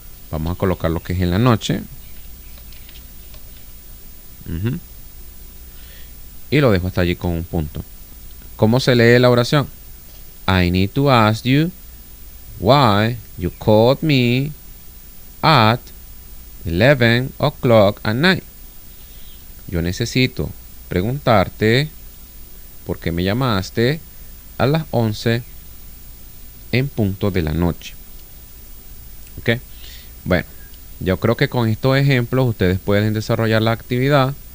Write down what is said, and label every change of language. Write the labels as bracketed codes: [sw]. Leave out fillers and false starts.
[es] Vamos a colocar lo que es en la noche. Y lo dejo hasta allí con un punto. ¿Cómo se lee la oración? [en] I need to ask you why you called me at 11 o'clock at night. [es] Yo necesito preguntarte por qué me llamaste a las 11 en punto de la noche. ¿Ok? Bueno, yo creo que con estos ejemplos ustedes pueden desarrollar la actividad.